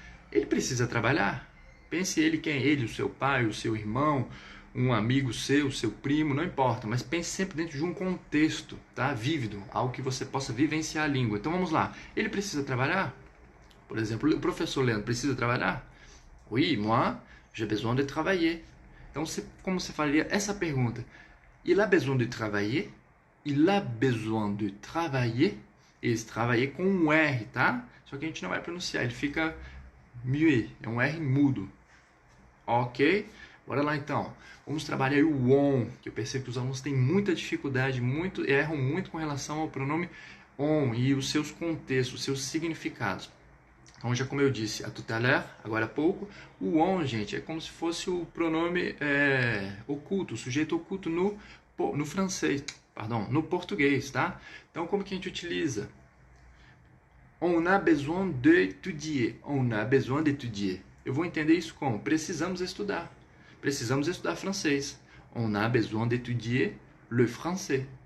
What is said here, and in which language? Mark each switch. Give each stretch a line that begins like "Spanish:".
Portuguese: Ele precisa trabalhar? Pense ele, quem é ele? O seu pai, o seu irmão, um amigo seu, seu primo, não importa. Mas pense sempre dentro de um contexto, tá? Vívido, algo que você possa vivenciar a língua. Então vamos lá. Ele precisa trabalhar? Por exemplo, o professor Leandro precisa trabalhar?
French: Oui, moi, j'ai besoin de travailler.
Portuguese: Então, como você faria essa pergunta?
French: Il a besoin de travailler? Il a besoin de travailler?
Portuguese: Esse travailler com um R, tá? Só que a gente não vai pronunciar, ele fica muet, é um R mudo. Ok? Bora lá então. Vamos trabalhar o on, que eu percebo que os alunos têm muita dificuldade, erram muito com relação ao pronome on e os seus contextos, os seus significados. Então, já como eu disse a
French: tout à l'heure,
Portuguese: agora há pouco, o on, gente, é como se fosse o pronome oculto, o sujeito oculto no francês, pardon, no português, tá?
French: Então, como que a gente utiliza? On a besoin d'étudier. On a besoin d'étudier.
Portuguese: Eu vou entender isso como? Precisamos estudar. precisamos estudar francês.
French: On a besoin d'étudier le français.